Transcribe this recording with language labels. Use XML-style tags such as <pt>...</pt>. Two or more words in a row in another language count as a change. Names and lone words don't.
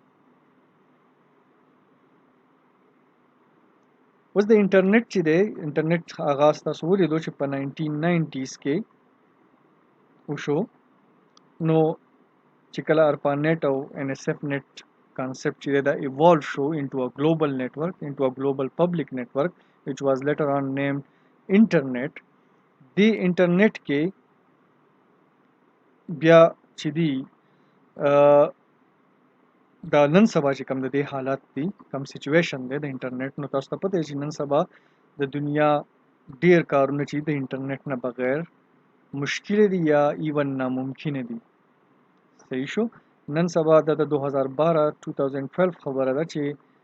<ps>اوس د انټرنیټ چې دی انټرنیټ آغاز تاسو ولیدو چې په 1990s کې وشو نو چې کله ارپانیټ او NSF نیټ concept چې دا evolved شو</ps> <en>into a global network into a global public network which was later on named internet</en> <ps>دی انټرنیټ کې بیا چې دی دا نن سبا چې کوم د دې حالات دي کوم سچویشن دی د انټرنیټ نو تاسو ته پته چې نن سبا د دنیا ډیر کارونه چې د انټرنیټ نه بغیر مشکل دي یا ایون ناممکن دي صحیح شو نن سبا د 2012 خبره ده چې</ps>